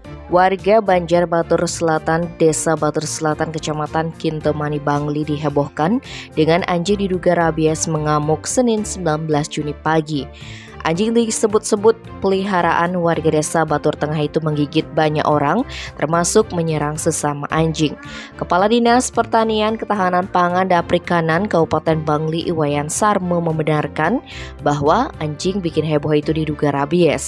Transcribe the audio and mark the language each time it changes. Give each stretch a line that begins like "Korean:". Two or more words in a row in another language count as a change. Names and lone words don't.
Indonesian: Warga Banjar Batur Selatan, Desa Batur Selatan, Kecamatan Kintemani, Bangli dihebohkan dengan anjing diduga rabies mengamuk Senin 19 Juni pagi. Anjing disebut-sebut peliharaan warga desa Batur Tengah itu menggigit banyak orang, termasuk menyerang sesama anjing. Kepala Dinas Pertanian, Ketahanan Pangan, dan Perikanan Kabupaten Bangli, Iwayan Sarmo, membenarkan bahwa anjing bikin heboh itu diduga rabies.